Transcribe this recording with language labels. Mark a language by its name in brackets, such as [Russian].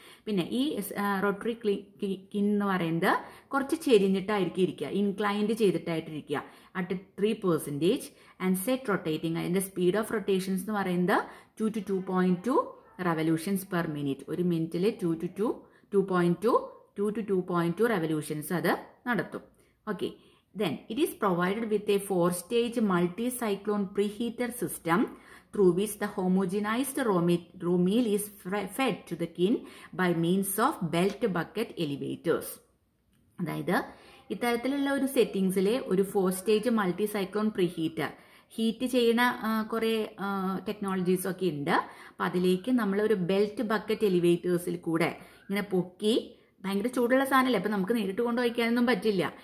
[Malayalam] പിന്നെ ഈ റോട്ടറി കിൻ എന്ന് പറയുന്നത് കുറച്ച് ചെരിഞ്ഞിട്ടായിരിക്കും ഇരിക്കുക, inclined ചെയ്തിട്ടായിട്ടിരിക്കുക [English] At 3% and set rotating. [Malayalam] അതിൻ്റെ സ്പീഡ് ഓഫ് റൊട്ടേഷൻസ് എന്ന് പറയുന്നത് 2 to 2.2 റെവല്യൂഷൻസ് പെർ മിനിറ്റ്. ഒരു മിനിറ്റിൽ 2 to 2.2 റെവല്യൂഷൻസ് അത് നടത്തും. [English] Okay, then it is provided with a 4-stage multi-cyclone preheater system through which the homogenized raw meal is fed to the kiln by means of belt bucket elevators. [Malayalam] അതായത് ഇത്തരത്തിലുള്ള ഒരു സെറ്റിങ്സിലെ ഒരു 4-stage multi-cyclone preheater, heat ചെയ്യുന്ന കുറേ ടെക്നോളജീസൊക്കെ ഉണ്ട്. അപ്പം അതിലേക്ക് നമ്മളൊരു ബെൽറ്റ് ബക്കറ്റ് എലിവേറ്റേഴ്സിൽ കൂടെ ഇങ്ങനെ പൊക്കി, ഭയങ്കര ചൂടുള്ള സാധനമല്ലേ, അപ്പം നമുക്ക് നേരിട്ട് കൊണ്ട് വയ്ക്കാനൊന്നും പറ്റില്ല.